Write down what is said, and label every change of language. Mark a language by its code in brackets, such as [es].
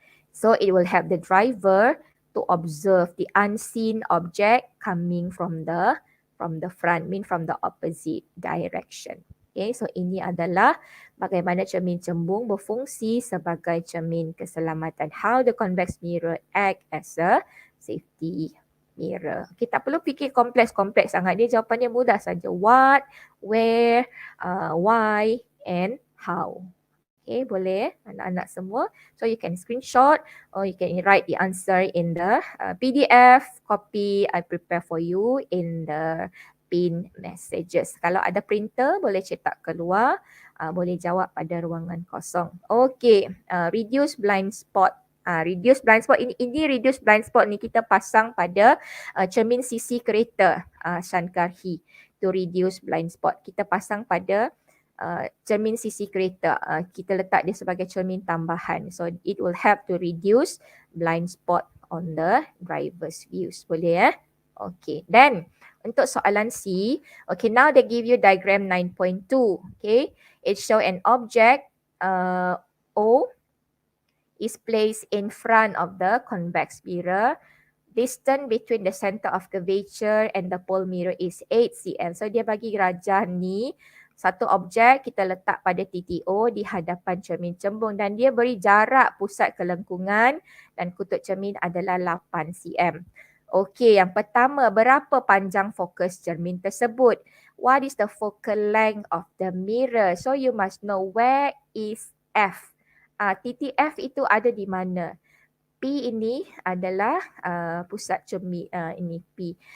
[en] So it will help the driver to observe the unseen object coming from the front, from the opposite direction. [ms] Okay, so ini adalah bagaimana cermin cembung berfungsi sebagai cermin keselamatan. [en] How the convex mirror act as a safety mirror. [ms] Okay, tak perlu fikir kompleks sangat. Dia jawapannya mudah saja. [en] What, where, why and how. [ms] Okay, boleh anak-anak semua. [en] So you can screenshot or you can write the answer in the PDF copy I prepare for you in the pin messages. [ms] Kalau ada printer boleh cetak keluar, boleh jawab pada ruangan kosong. [en] Okay, reduce blind spot. Reduce blind spot ini reduce blind spot ni [ms] kita pasang pada cermin sisi kereta [en] Shankarhi. To reduce blind spot [ms] kita pasang pada cermin sisi kereta. Kita letak dia sebagai cermin tambahan. [en] So it will help to reduce blind spot on the driver's views. Boleh Okay. Then [ms] untuk soalan [en] C, okay, now they give you diagram 9.2. Okay. It show an object O is placed in front of the convex mirror. Distance between the center of curvature and the pole mirror is 8 cm. [ms] So dia bagi rajah ni, satu objek kita letak pada TTO di hadapan cermin cembung dan dia beri jarak pusat kelengkungan dan kutub cermin adalah 8 cm. Okey, yang pertama, berapa panjang fokus cermin tersebut? [en] What is the focal length of the mirror? So you must know where is F. [ms] TTF itu ada di mana? P ini adalah pusat cermin, ini P.